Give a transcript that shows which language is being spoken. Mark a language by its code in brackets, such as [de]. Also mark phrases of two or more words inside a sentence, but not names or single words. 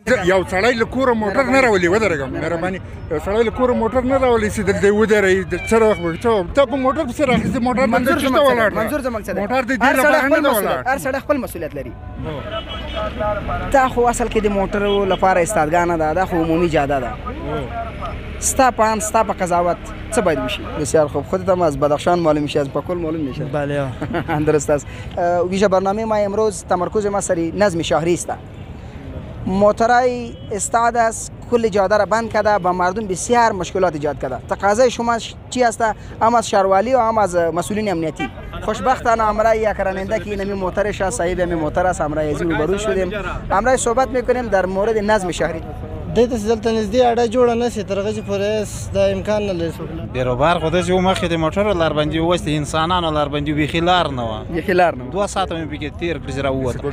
[ps] یو سړی له کوره موټر نه راولي ودرېږم مهرباني یو سړی له کوره موټر نه راولي چې دلته ودرېږي څه وخت به ته په موټر پسې راخېستې موټر دلته چېرته ولاړ ده منظور زما مقصد موټر د دې لپاره نه ده ولاړ هر سړی خپل مسؤلیت لري دا خو اصل کې د موټرو لپاره استادګانه ده دا خو عمومي جاده ده ستا په اند ستا په قضاوت څه باید وشي؟ [fa] بسیار خوب خودتم از بدخشان معلوم میشه از پاکول معلوم میشه بله درست است ویژه برنامه ما امروز تمرکز ما سر نظم شهری است موترای استاد است کل جاده را بند کرده با مردم بسیار مشکلات ایجاد کرده تقاضای شما چی است؟ هم از شهرواری و هم از مسئولین امنیتی خوشبختانه امرای یک راننده که اینمی موترش است صاحب همین موتر است امرای از روبرو شدیم امرای صحبت میکنیم در مورد نظم شهری [ps] دې ته دلته نږدې اډه جوړه نه شي تر هغه چې پورې دا امکان نه لري بیروبار خو داسې و مخکې د موټرو لاربندي ووستې انسانانو لاربندي بیخي لار نه وه بیخي لار نه 2 ساعته مې پکې تېر کړي چې راووتم